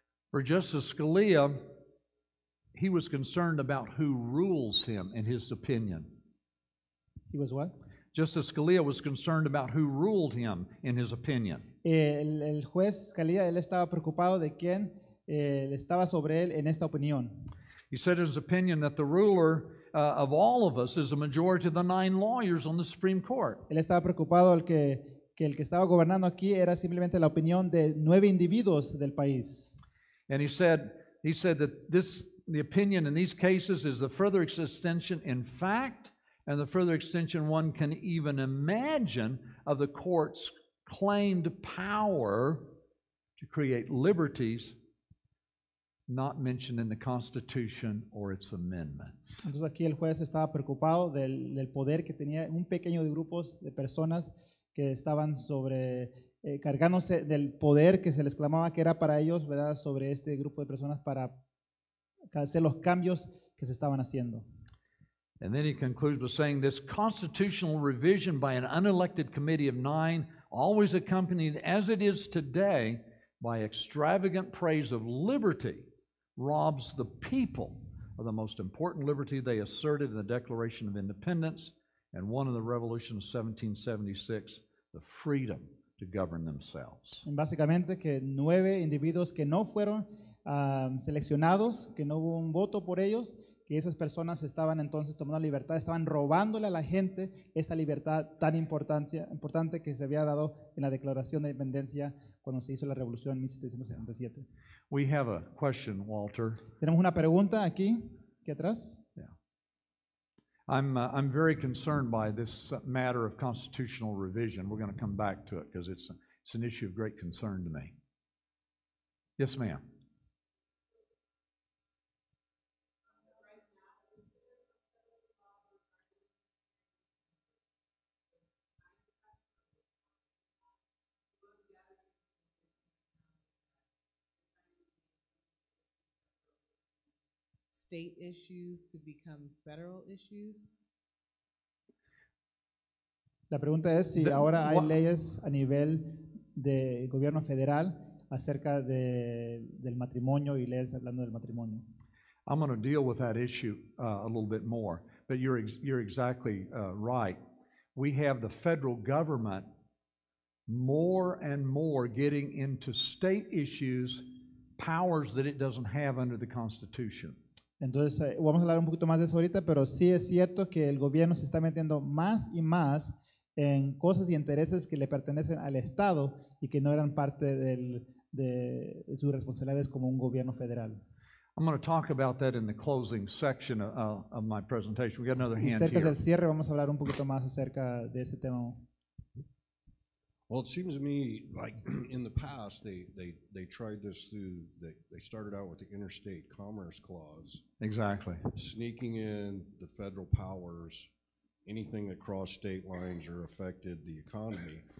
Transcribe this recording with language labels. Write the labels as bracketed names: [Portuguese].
[English] For Justice Scalia, he was concerned about who rules him in his opinion. He was what? Justice Scalia was concerned about who ruled him in his opinion. [Spanish] El juez Scalia, él estaba preocupado de quién estaba sobre él en esta opinión. [English] He said in his opinion that the ruler of all of us is a majority of the 9 lawyers on the Supreme Court. [Spanish] Él estaba preocupado que el que estaba gobernando aquí era simplemente la opinión de 9 individuos del país. [English] And he said that the opinion in these cases is the further extension in fact and the further extension one can even imagine of the court's claimed power to create liberties not mentioned in the Constitution or its amendments. [Spanish] Entonces aquí el juez estaba preocupado del poder que tenía un pequeño de grupos de personas que estaban cargándose del poder que se les clamaba que era para ellos, ¿verdad? Sobre este grupo de personas para hacer los cambios que se estaban haciendo. [English] And then he concludes by saying this constitutional revision by an unelected committee of 9, always accompanied as it is today by extravagant praise of liberty, robs the people of the most important liberty they asserted in the Declaration of Independence and one in the Revolution of 1776, the freedom to govern themselves. [Spanish] Básicamente que 9 individuos que no fueron seleccionados, que no hubo un voto por ellos, que esas personas estaban entonces tomando libertad, estaban robándole a la gente esta libertad tan importante que se había dado en la Declaración de Independencia cuando se hizo la Revolución en 1777. [English] We have a question, Walter. [Spanish] Tenemos una pregunta aquí atrás. [English] Yeah. I'm very concerned by this matter of constitutional revision. We're going to come back to it because it's an issue of great concern to me. Yes, ma'am. State issues to become federal issues? [Spanish] La pregunta es si ahora hay leyes a nivel de gobierno federal acerca del matrimonio y leyes hablando del matrimonio. [English] I'm going to deal with that issue a little bit more, but you're exactly right. We have the federal government more and more getting into state issues, powers that it doesn't have under the Constitution. [Spanish] Entonces, vamos a hablar un poquito más de eso ahorita, pero sí es cierto que el gobierno se está metiendo más y más en cosas y intereses que le pertenecen al Estado y que no eran parte de sus responsabilidades como un gobierno federal. [English] I'm going to talk about that in the closing section of my presentation. We got another [Spanish] Y [English] hand [Spanish] cerca [English] here. [Spanish] del cierre vamos a hablar un poquito más acerca de ese tema. [English] Well, it seems to me like in the past they tried this through, they started out with the Interstate Commerce Clause, Exactly. sneaking in the federal powers, anything that crossed state lines or affected the economy.